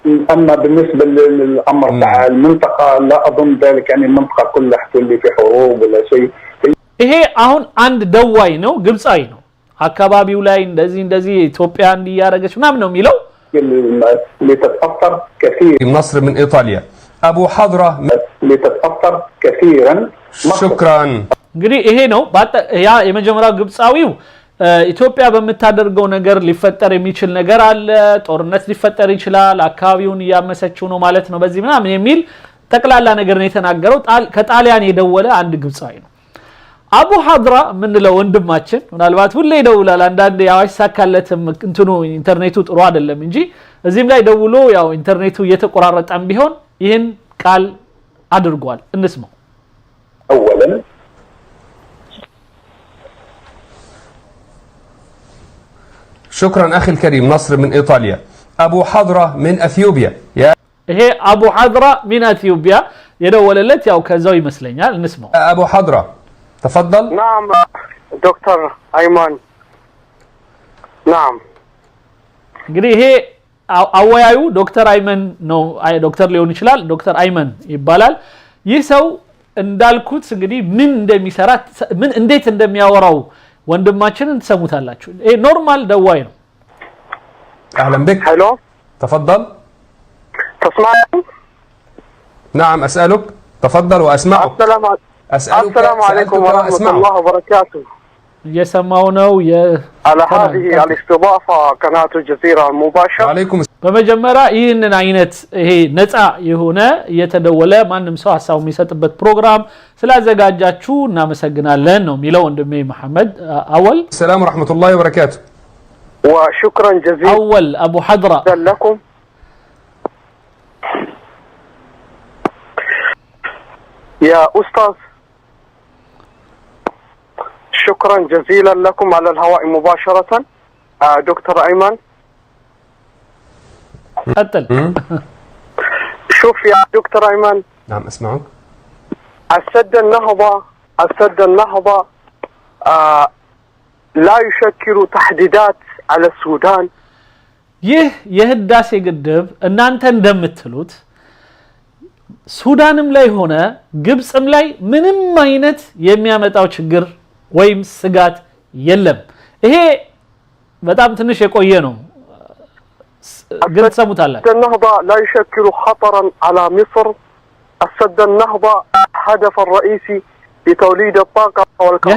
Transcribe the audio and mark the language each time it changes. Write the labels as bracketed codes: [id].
[ar] أما بالنسبة للأمر تاع المنطقة لا أظن ذلك يعني المنطقة كلها تولي في حروب ولا شيء [am] ይሄ አሁን አንድ ደዋይ ነው ግብጻዊ ነው አካባቢው ላይ እንደዚህ ኢትዮጵያ እንዲያረገች ምናምን ነው የሚለው [ar] لتتأثر كثير مصر من إيطاليا أبو حضرة لتتأثر كثيرا شكرا [am] እንግዲህ ይሄ ነው ያ የመጀመሪያው ግብጻዊው ኢትዮጵያ በመታደርገው ነገር ሊፈጠር የሚችል ነገር አለ ጦርነት ሊፈጠር ይችላል አካባቢውን ያመሰችው ነው ማለት ነው በዚህ ምናምን የሚል ተቀላላ ነገር ነው የተናገረው ከጣሊያን የደወለ አንድ ግብጻዊ ነው አቡ ሐድራ ምንለው ወንድማችን ምናልባት ሁሌ ይደውላል አንዳንዴ ያው አይሳካለትም እንትኑ ኢንተርኔቱ ጥሩ አይደለም እንጂ እዚህም ላይ ደውሎ ያው ኢንተርኔቱ እየተቆራረጠም ቢሆን ይሄን ቃል አድርጓል እንስማው [ar] اولا شكرا أخي الكريم نصر من إيطاليا أبو حضرة من أثيوبيا [am] ይሄ አቡ ሐድራ [ar] من أثيوبيا [am] የደወለለት ያው ከዛው ይመስለኛል እንስማው [ar] أبو حضرة تفضل نعم دكتور أيمن نعم [am] እንግዲህ ይሄ አወያዩ ዶክተር አይመን ነው ዶክተር ሊሆን ይችላል ዶክተር አይመን ይባላል ይህ ሰው እንዳልኩት እንግዲህ ምን እንደሚሰራ ምን እንዴት እንደሚያወራው ወንድማችንን ተሰሙታላችሁ ይሄ ኖርማል ደዋይ ነው [ar] أهلا بك هلو تفضل تسمعني نعم أسألك تفضل وأسمعك السلام عليكم ورحمة الله وبركاته [am] እየሰማው ነው [ar] على هذه الاستضافة قناة الجزيرة المباشرة وعليكم [am] በመጀመሪያ ይህንን አይነት ይሄ ነፃ የሆነ እየተደወለ ማንም ሰው ሐሳቡ የሚሰጥበት ፕሮግራም ስላዘጋጃችሁ እናመሰግናለን ነው ሚለው ወንድሜ መሐመድ አወል [ar] السلام ورحمة الله وبركاته وشكرا جزيلا أول أبو حضرة لكم يا أستاذ شكرا جزيلا لكم على الهواء مباشرة دكتور أيمن قتل شوف يا دكتور أيمن نعم أسمعك السد النهضة لا يشكل تحديدات على السودان [am] ይህ የህዳሴ ግድብ እናንተ እንደምትሉት ሱዳንም ላይ ሆነ ግብጽም ላይ ምንም አይነት የሚያመጣው ችግር ወይም ስጋት የለም ይሄ በጣም ትንሽ የቆየ ነው ግን ሰሙታላችሁ [ar] النهضة لا يشكل خطرا على مصر. السد النهضة هدف الرئيسي لتوليد الطاقة والكهرباء.